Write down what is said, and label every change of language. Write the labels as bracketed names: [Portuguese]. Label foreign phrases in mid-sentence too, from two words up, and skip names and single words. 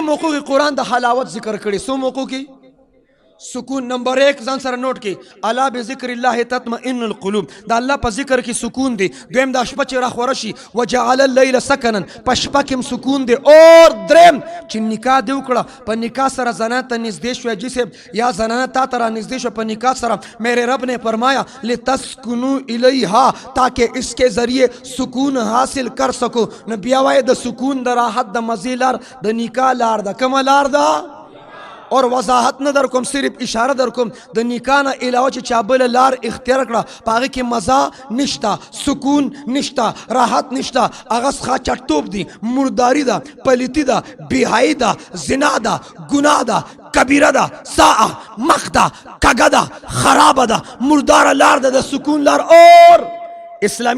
[Pashto] موقعو کې قرآن د حلاوت ذکر کړي څو موقعو کې سکون نمبر 1 ځان سره نوٹ کې [Arabic] الا بذکر الله تطمئن القلوب [Pashto] دا الله په ذکر کې سکون دی دویم دا شپه چې راخوره شي [Arabic] وجعل الليل سکنا [Pashto] په شپه کې سکون دی اور دریم چې نکاح دی وکړه په نکاح سره زنانه ته نږدې شوه جسم یا زنانه تا ته را نږدې شوه په نکاح سره [Urdu] میرے رب نے فرمایا [Arabic] لتسکنوا الیها [Urdu] تاکہ اس کے ذریعے سکون حاصل کر [Pashto] سکو نو بیا وایي د سکون د راحت د مزې لار د نکاح لار ده کومه لار ده اور وضاحت نه در کوم صرف اشاره در کوم د نکاح نه علاوه چې چا بله لار اختیار کړه په هغې کې مزه نشته سکون نشته راحت نشته هغه څخه چټوب دی مرداري ده پلیتي ده بېحیایي ده زنا ده ګناه ده کبیره ده ساعه مخ ده کږه ده خرابه ده مرداره لار ده د سکون لار اور اسلامي